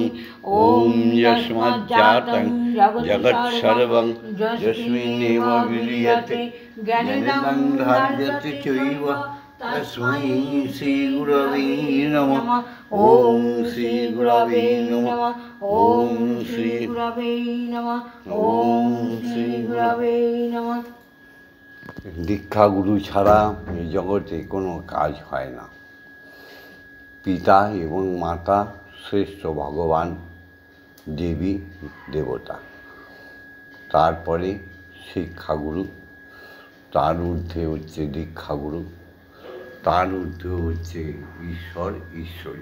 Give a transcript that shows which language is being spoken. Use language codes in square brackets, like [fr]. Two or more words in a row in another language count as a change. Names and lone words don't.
[sa] ॐ यस्माज्जातं जगत्सर्वं यस्मिन्नेव विलीयते ज्ञानं धार्यते चैव तस्मै श्रीगुरवे नमः। ॐ श्रीगुरवे नमः। ॐ श्रीगुरवे नमः। ॐ श्रीगुरवे नमः। [bn] দীক্ষা গুরু ছাড়া এই জগতে কোনো কাজ হয় না। পিতা এবং মাতা শ্রেষ্ঠ ভগবান, দেবী দেবতা, তারপরে শিক্ষাগুরু, তার ঊর্ধ্বে হচ্ছে দীক্ষাগুরু, তার ঊর্ধ্বে হচ্ছে ঈশ্বর ঈশ্বরী।